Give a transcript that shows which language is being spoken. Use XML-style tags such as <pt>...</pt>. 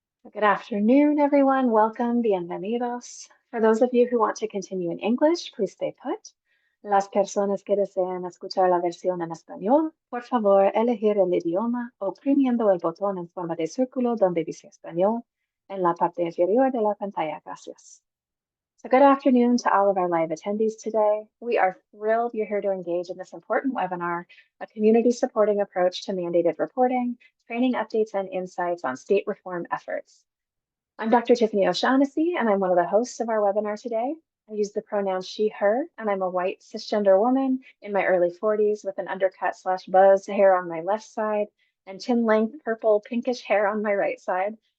<en>Good afternoon, everyone. Welcome, bienvenidos. For those of you who want to continue in English, please stay put.</en> <es>Las personas que desean escuchar la versión en español, por favor, elegir el idioma oprimiendo el botón en forma de círculo donde dice español en la parte inferior de la pantalla. Gracias.</es> <en>So good afternoon to all of our live attendees today. We are thrilled you're here to engage in this important webinar, a community supporting approach to mandated reporting, training updates and insights on state reform efforts. I'm Dr. Tiffany O'Shaughnessy, and I'm one of the hosts of our webinar today. I use the pronouns she, her, and I'm a white cisgender woman in my early 40s with an undercut/buzzed hair on my left side and chin-length purple pinkish hair on my right side.</en>